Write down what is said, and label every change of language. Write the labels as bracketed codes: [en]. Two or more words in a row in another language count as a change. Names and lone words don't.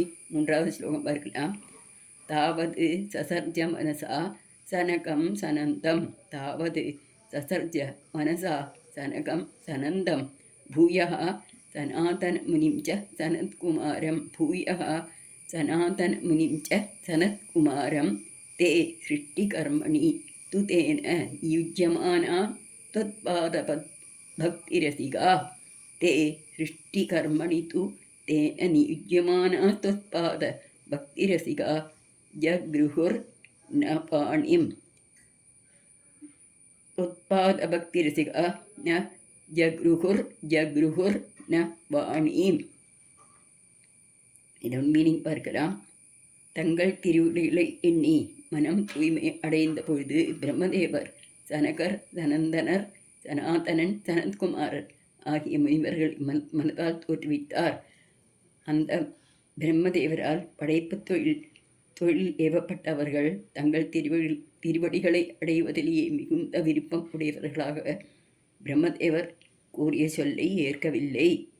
[ta] மூன்றாவது ஸ்லோகம் பார்க்கலாம். [sa] तावत् ससर्ज मनसा सनकं सनन्दं तावत् ससर्ज मनसा सनकं सनन्दं भूयः सनातनमुनिं च सनत्कुमारं भूयः सनातनमुनिं च सनत्कुमारं ते सृष्टिकर्मणि तु तेन युज्यमाना त्वत्पादभक्तिरसिका ते सृष्टिकर्मणि तु तेन नियुज्यमाना त्वत्पादभक्तिरसिका जगृहुर्न पाणिं त्वत्पादभक्तिरसिका न जगृहुर्न वाणीम्. [ta] இதன் மீனிங் பார்க்கலாம். தங்கள் திருவிழிகளை எண்ணி மனம் தூய்மை அடைந்த பொழுது பிரம்மதேவர் சனகர் சனந்தனர் சனாதனன் சனத்குமாரர் ஆகிய முனிவர்கள் மனதால் தோற்றுவித்தார். அந்த பிரம்மதேவரால் படைப்பு தொழில் ஏவப்பட்டவர்கள் தங்கள் திருவடிகளை அடைவதிலேயே மிகுந்த விருப்பம் உடையவர்களாக பிரம்மதேவர் கூறிய சொல்லை ஏற்கவில்லை.